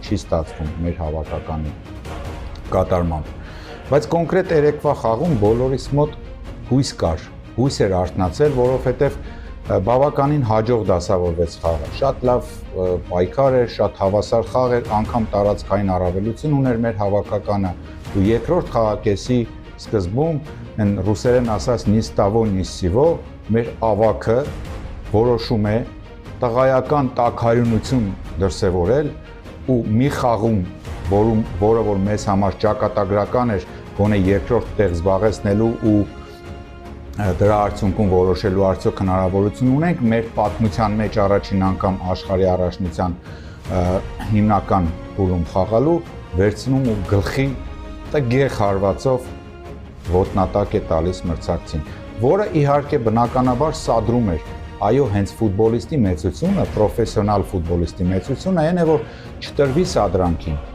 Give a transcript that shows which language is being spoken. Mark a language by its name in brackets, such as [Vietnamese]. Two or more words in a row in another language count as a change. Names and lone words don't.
[Armenian] չի ստացվում մեր հավաքականի կատարմամբ։ Բայց կոնկրետ երեկվա խաղում բոլորիս մոտ հույս կար, հույս էր արթնացել, որովհետև բավականին հաջող դասավորվեց խաղը։ Շատ լավ պայքար էր, շատ հավասար խաղ էր, անգամ տարածքային առավելություն ուներ մեր հավաքականը։ Ու երկրորդ խաղակեսի սկզբում, այն ռուսերեն ասած [Russian] «Ни с того, ни с сего» [Armenian] մեր ավագը որոշում է տղայական տաքարյունություն դրսևորել ու մի խաղում, որը որ մեզ համար ճակատագրական էր, գոնե երկրորդ տեղ զբաղեցնելու ու դրա արդյունքում որոշելու արդյոք հնարավորություն ունենք մեր պատմության մեջ առաջին անգամ աշխարհի առաջնության հիմնական փուլում խաղալու, վերցնում ու գլխի տգեղ հարվածով ոտնատակ է տալիս մրցակցին, որը իհարկե բնականաբար սադրում էր, այո, հենց ֆուտբոլիստի մեծությունը, պրոֆեսիոնալ ֆուտբոլիստի մեծությունը այն է, որ չտրվի սադրանքին,